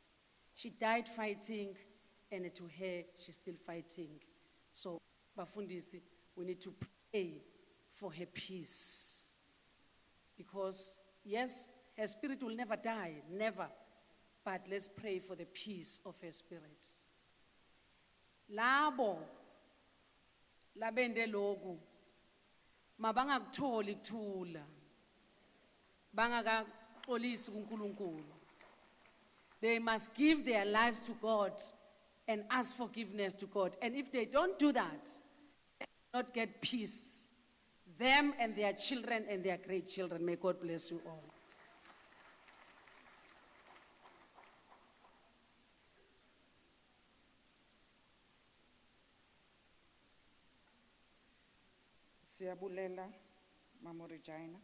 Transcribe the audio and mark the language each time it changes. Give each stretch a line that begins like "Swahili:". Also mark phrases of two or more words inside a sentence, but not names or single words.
English: She died fighting, and to her, she's still fighting. So, Bafundisi, we need to pray for her peace. Because, yes, her spirit will never die, never. But let's pray for the peace of her spirit.
Zulu: Labo, labende logu, mabangaktholi kuthula, bangakaxolisi kuNkulunkulu.
English: They must give their lives to God and ask forgiveness to God. And if they don't do that, they will not get peace. Them and their children and their great children. May God bless you all.
Xhosa: Siyabulela, Mama Regina.